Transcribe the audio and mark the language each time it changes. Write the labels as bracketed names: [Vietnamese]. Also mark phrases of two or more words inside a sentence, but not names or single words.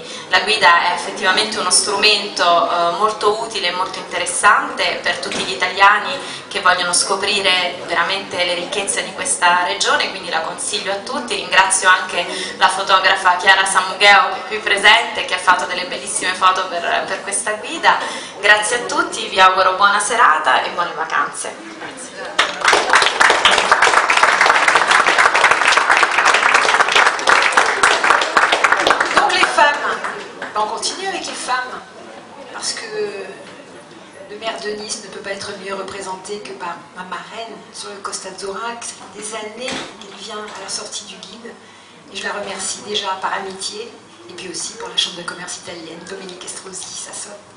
[Italian] La guida è effettivamente uno strumento molto utile e molto interessante per tutti gli italiani che vogliono scoprire veramente le ricchezze di questa regione, quindi la consiglio a tutti. Ringrazio anche la fotografa Chiara Samugheo, che è qui presente, che ha fatto delle bellissime foto per questa guida. Grazie a tutti, vi auguro buona serata e buone vacanze. Grazie. [French] On continue avec les femmes, parce que le maire de Nice ne peut pas être mieux représenté que par ma marraine sur le Costa Azzurra, qui ça fait des années qu'elle vient à la sortie du guide, Et je la remercie déjà par amitié, et puis aussi pour la Chambre de commerce italienne, Dominique Estrosi Sassone.